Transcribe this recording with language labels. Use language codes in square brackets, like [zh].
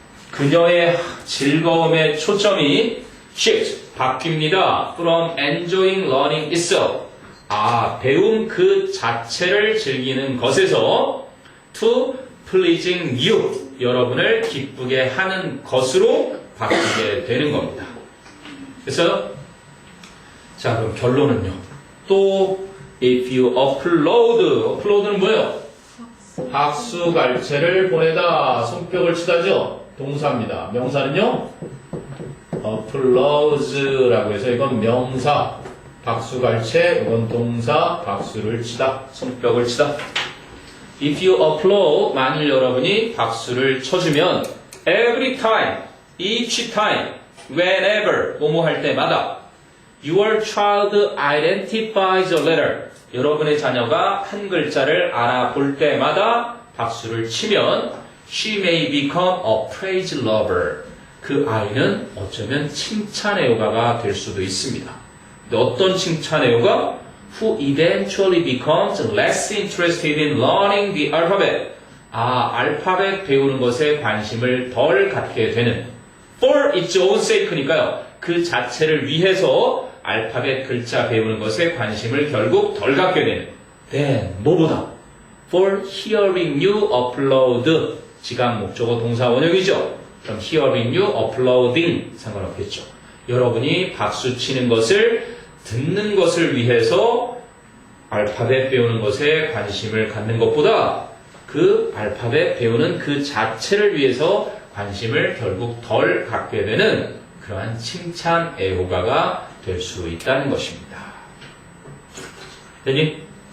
[ko] 그녀의 즐거움의 초점이 shift, 바뀝니다. [en] from enjoying learning itself. [ko] 배움 그 자체를 즐기는 것에서 [en] to pleasing you, [ko] 여러분을 기쁘게 하는 것으로 바뀌게 되는 겁니다. 그래서 자, 그럼 결론은요. 또 [en] if you upload [ko] 는 뭐예요? 박수 갈채를 보내다, 손뼉을 치다죠. 동사입니다. 명사는요? applause라고 해서 이건 명사, 박수 갈채, 이건 동사, 박수를 치다, 손뼉을 치다. [en] If you applaud, [ko] 만일 여러분이 박수를 쳐주면 [en] every time, each time, whenever, [ko] 뭐뭐 할 때마다 [en] your child identifies a letter, [ko] 여러분의 자녀가 한 글자를 알아볼 때마다 박수를 치면 [en] she may become a praise lover, [ko] 그 아이는 어쩌면 칭찬 애호가가 될 수도 있습니다. 근데 어떤 칭찬 애호가? [en] Who eventually becomes less interested in learning the alphabet. [ko] 알파벳 배우는 것에 관심을 덜 갖게 되는. [en] For its own sake니까요. [ko] 그 자체를 위해서 알파벳 글자 배우는 것에 관심을 결국 덜 갖게 되는. [en] Then, [ko] 뭐보다? [en] For hearing you upload. [ko] 지각 목적어 동사 원형이죠. 그럼 [en] hearing you uploading [ko] 상관없겠죠. 여러분이 박수 치는 것을 듣는 것을 위해서 알파벳 배우는 것에 관심을 갖는 것보다 그 알파벳 배우는 그 자체를 위해서 관심을 결국 덜 갖게 되는 그러한 칭찬 애호가가 될 수 있다는 것입니다. 됐니?